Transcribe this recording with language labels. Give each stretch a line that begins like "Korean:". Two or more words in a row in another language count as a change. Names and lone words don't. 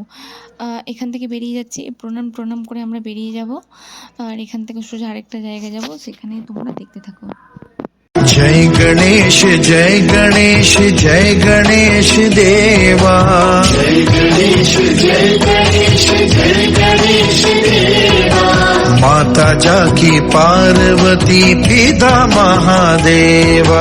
Bangla: এখান থেকে বেরিয়ে যাচ্ছি, প্রণাম করে আমরা বেরিয়ে যাব। আর এখান থেকে সোজা আরেকটা জায়গায় যাব, সেখানে তোমরা দেখতে থাকো।
Hindi: जय गणेश जय गणेश जय गणेश देवा। जय गणेश जय गणेश जय गणेश देवा। माता जाकी पार्वती पिता महादेवा।